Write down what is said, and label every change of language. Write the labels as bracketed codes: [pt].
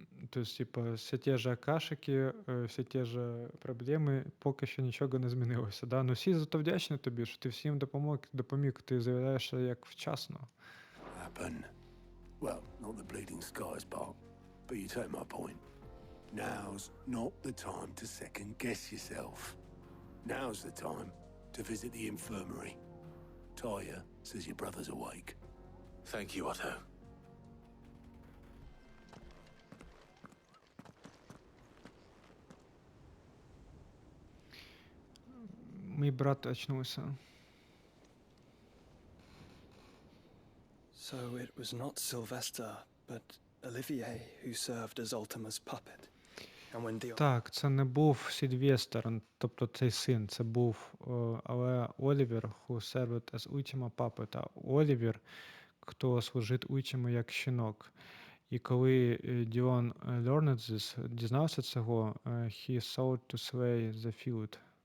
[uk] Тобто, типа, все ті ж Акашики, всі ті ж проблеми, поки що нічого не змінилося. Да? Ну всі зато вдячні тобі, що ти всім допоміг, ти з'являєшся як вчасно. [en] Well, not the bleeding skies part, but you take my point. Now's not the time to second guess yourself. Now's the time to visit the infirmary. Taya says your brother's awake. Thank you, Otto. [uk] Мій брат очнувся. [en] So it was not Sylvester, but Olivier who served as Ultima's puppet. And when the... [uk] Так, це не був Сільвестр, тобто цей син, це був, але Олівер, [en] who served as Ultima puppet, [uk] а Олівер, хто служить Ultima як щенок. І коли Діон [en] learned this, [uk] дізнався цього, [en] he sought to slay the field.